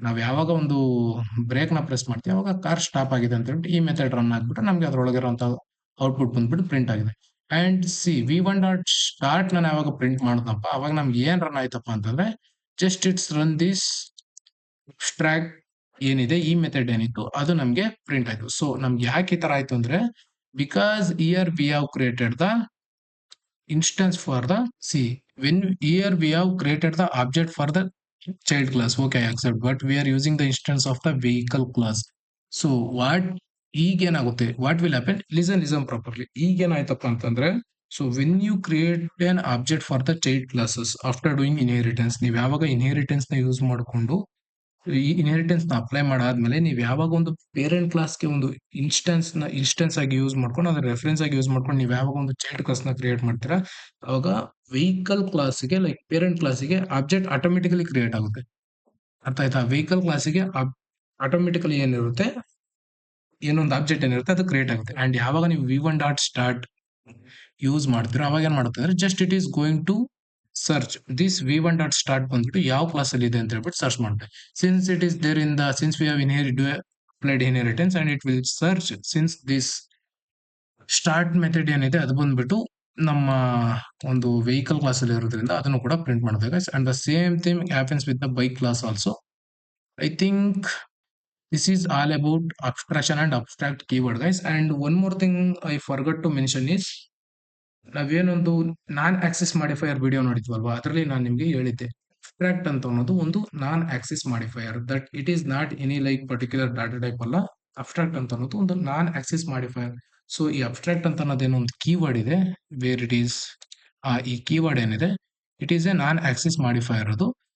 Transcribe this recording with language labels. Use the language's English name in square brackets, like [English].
[Kannada] ನಾವ್ ಯಾವಾಗ ಒಂದು ಬ್ರೇಕ್ ನ ಪ್ರೆಸ್ ಮಾಡ್ತೀವಿ ಅವಾಗ ಕಾರ್ ಸ್ಟಾಪ್ ಆಗಿದೆ ಅಂತ ಹೇಳ್ಬಿಟ್ಟು ಈ ಮೆಥಡ್ ರನ್ ಆಗ್ಬಿಟ್ಟು ನಮ್ಗೆ ಅದ್ರೊಳಗಿರುವಂತ ಔಟ್ಪುಟ್ ಬಂದ್ಬಿಟ್ಟು ಪ್ರಿಂಟ್ ಆಗಿದೆ. And C V1 dot start ನಾನು ಯಾವಾಗ ಪ್ರಿಂಟ್ ಮಾಡಿದ್ನಪ್ಪ ಅವಾಗ ನಮ್ಗೆ ಏನ್ ರನ್ ಆಯ್ತಪ್ಪ ಅಂತಂದ್ರೆ [English] just it's run this [Kannada] abstract ಏನಿದೆ ಈ ಮೆಥಡ್ ಏನಿತ್ತು ಅದು ನಮ್ಗೆ ಪ್ರಿಂಟ್ ಆಯ್ತು. ಸೊ ನಮ್ಗೆ ಯಾಕೆ ಈ ತರ ಆಯ್ತು ಅಂದ್ರೆ [English] Because here we have created the instance for the when here we have created the object for the child class. Okay, I accept, but we are using the instance of the vehicle class. So what [Kannada] ಈಗೇನಾಗುತ್ತೆ, [English] what will happen, listen properly. [Kannada] ಈಗೇನಾಯ್ತಪ್ಪ ಅಂತಂದ್ರೆ [English] so when you create an object for the child classes after doing inheritance, [Kannada] ನೀವು ಯಾವಾಗ inheritance ನ use ಮಾಡಿಕೊಂಡು ಈ inheritance ನ apply ಮಾಡಾದ್ಮೇಲೆ ನೀವು ಯಾವಾಗ ಒಂದು ಪೇರೆಂಟ್ ಕ್ಲಾಸ್ಗೆ ಒಂದು ಇನ್ಸ್ಟೆನ್ಸ್ ಆಗಿ ಯೂಸ್ ಮಾಡ್ಕೊಂಡು ಅದ್ರ ರೆಫರೆನ್ಸ್ ಆಗಿ ಯೂಸ್ ಮಾಡ್ಕೊಂಡು ನೀವು ಯಾವಾಗ ಒಂದು ಚೈಲ್ಡ್ ಕ್ಲಾಸ್ ನ ಕ್ರಿಯೇಟ್ ಮಾಡ್ತೀರಾ ಅವಾಗ ವೆಹಿಕಲ್ ಕ್ಲಾಸ್ಗೆ ಲೈಕ್ ಪೇರೆಂಟ್ ಕ್ಲಾಸ್ಗೆ ಆಬ್ಜೆಕ್ಟ್ ಆಟೋಮೆಟಿಕಲಿ ಕ್ರಿಯೇಟ್ ಆಗುತ್ತೆ. ಅರ್ಥ ಆಯ್ತಾ? ವೆಹಿಕಲ್ ಕ್ಲಾಸ್ಗೆ ಆಟೋಮೆಟಿಕಲಿ ಏನಿರುತ್ತೆ, ಏನೊಂದು ಆಬ್ಜೆಕ್ಟ್ ಏನಿರುತ್ತೆ ಅದು ಕ್ರಿಯೇಟ್ ಆಗುತ್ತೆ. ಅಂಡ್ ಯಾವಾಗ ನೀವು V1 ಡಾಟ್ ಸ್ಟಾರ್ಟ್ ಯೂಸ್ ಮಾಡ್ತೀರೋ ಅವಾಗ ಏನ್ ಮಾಡುತ್ತೆ ಅಂದ್ರೆ [English] just it is going to search this V1 dot start [Kannada] ಬಂದ್ಬಿಟ್ಟು ಯಾವ ಕ್ಲಾಸ್ ಅಲ್ಲಿ ಇದೆ ಅಂತ ಹೇಳ್ಬಿಟ್ಟು ಸರ್ಚ್ ಮಾಡುತ್ತೆ. [English] since it is there in the since we have applied inheritance and it will search since this start [Kannada] method ಏನಿದೆ ಅದು ಬಂದ್ಬಿಟ್ಟು ನಮ್ಮ ಒಂದು ವೆಹಿಕಲ್ ಕ್ಲಾಸ್ ಅಲ್ಲಿ ಇರೋದ್ರಿಂದ ಅದನ್ನು ಕೂಡ ಪ್ರಿಂಟ್ ಮಾಡುತ್ತೆ guys. [English] And the same thing happens with the bike class also. I think this is all about abstraction and abstract keyword guys. And one more thing I forgot to mention is [Kannada] ನಾವೇನೊಂದು non Axis modifier video ನೋಡಿದ್ವಲ್ವಾ ಅದರಲ್ಲಿ ನಾನು ನಿಮ್ಗೆ ಹೇಳಿದ್ದೆ abstract ಅಂತ ಅನ್ನೋದು ಒಂದು ನಾನ್ Axis modifier, [English] that it is not any like particular data type [Kannada] ಅಲ್ಲ. Abstract ಅಂತ ಅನ್ನೋದು ಒಂದು ನಾನ್ ಆಕ್ಸಿಸ್ ಮಾಡಿಫೈಯರ್. ಸೊ ಈ ಅಬ್ಸ್ಟ್ರಾಕ್ಟ್ ಅಂತ ಅನ್ನೋದೇನೋ ಒಂದು ಕೀವರ್ಡ್ ಇದೆ, [English] where it is [Kannada] ಈ ಕೀವರ್ಡ್ ಏನಿದೆ [English] it is a non access modifier [Kannada] ಅದು.